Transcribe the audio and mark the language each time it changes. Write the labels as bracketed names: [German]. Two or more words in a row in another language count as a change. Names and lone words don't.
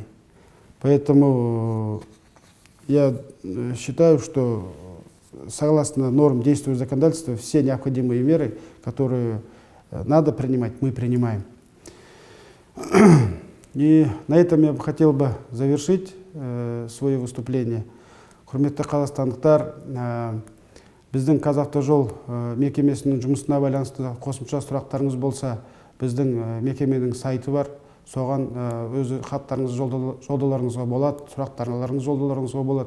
[Russian] Поэтому я считаю, что согласно норм действующего законодательства все необходимые меры, которые надо принимать, мы принимаем. И на этом я бы хотел бы завершить свое выступление. [Kazakh] Құрметті қазақстандықтар, біздің Қазавтожол мекемесінің жұмысына байланысты қосымша сұрақтарыңыз болса, біздің мекеменің сайты бар. Соған өз хаттарыңыз жолдауларыңызға болады, сұрақтарыңыз жолдауларыңызға болады.